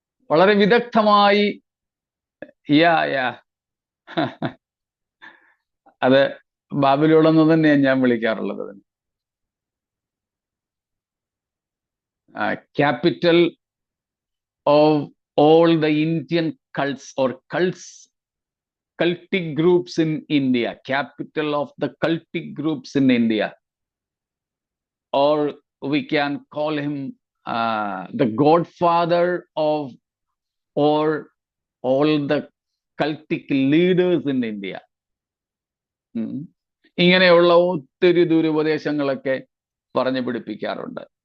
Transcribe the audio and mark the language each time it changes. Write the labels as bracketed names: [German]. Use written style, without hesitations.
[Malayalam] വളരെ വിദഗ്ധമായി അത് ബാബിലോൺ എന്ന് തന്നെയാണ് ഞാൻ വിളിക്കാറുള്ളത്. [English] Capital of all the Indian cults or cultic groups in India, capital of the cultic groups in India, or we can call him the godfather of all the cultic leaders in India. [Malayalam] ഇങ്ങനെയുള്ള ഒത്തിരി ദുരുപദേശങ്ങളൊക്കെ പറഞ്ഞു പിടിപ്പിക്കാറുണ്ട്.